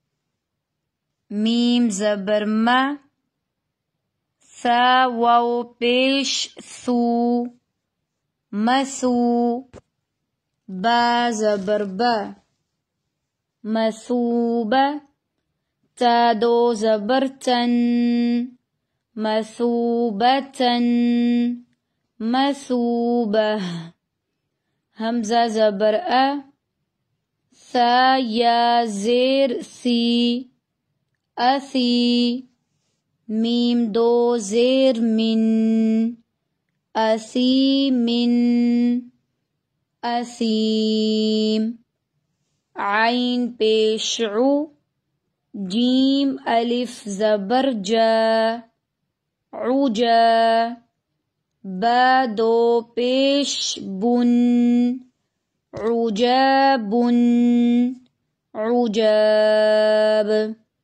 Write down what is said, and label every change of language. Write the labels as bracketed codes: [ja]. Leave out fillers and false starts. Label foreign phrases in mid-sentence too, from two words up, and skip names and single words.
[ur] میم زبر ما، ثا واو پیش ثو، مثو. با زبر با، مثوبة. تا دو زبر تن، [ar] مثوبة، مثوبة. [ur] همزة زبر أ، ثا یا زیر ثی، أثي. میم دو زیر من، [ar] أثيم، أثيم. [ur] عين پیش عو، جیم الف زبر جا، عجا. با دو پیش بن، [ar] عجاب، عجاب.